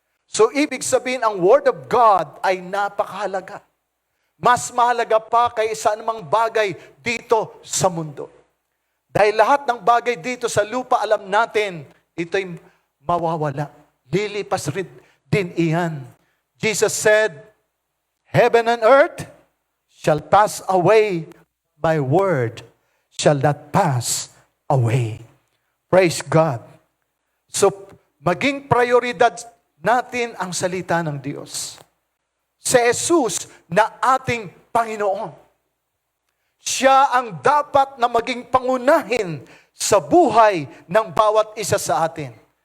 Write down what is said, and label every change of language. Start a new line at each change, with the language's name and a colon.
Filipino: So, ibig sabihin, ang Word of God ay napakahalaga. Mas mahalaga pa kaysa anumang bagay dito sa mundo. Dahil lahat ng bagay dito sa lupa, alam natin, ito'y mawawala. Lilipas rin din iyan.
English: Jesus said, heaven and earth shall pass away, my word shall not pass away. Praise God.
Filipino: So, maging prioridad natin ang salita ng Diyos. Si Jesus na ating Panginoon. Siya ang dapat na maging pangunahin sa buhay ng bawat isa sa atin.